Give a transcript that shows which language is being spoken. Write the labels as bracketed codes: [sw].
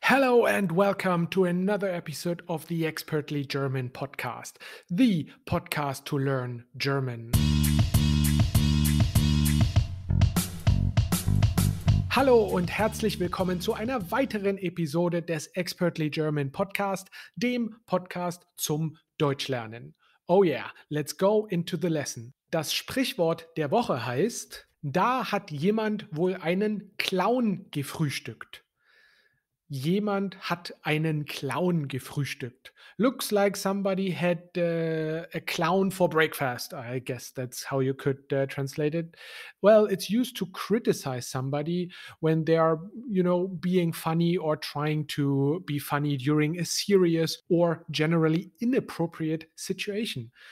[en] Hello and welcome to another episode of the Expertly German podcast, the podcast to learn German. [de] Hallo und herzlich willkommen zu einer weiteren Episode des Expertly German Podcast, dem Podcast zum Deutschlernen. [en] Oh yeah, let's go into the lesson. [de] Das Sprichwort der Woche heißt: Da hat jemand wohl einen Clown gefrühstückt. Jemand hat einen Clown gefrühstückt. [en] Looks like somebody had a clown for breakfast. I guess that's how you could translate it. Well, it's used to criticize somebody when they are, being funny or trying to be funny during a serious or generally inappropriate situation.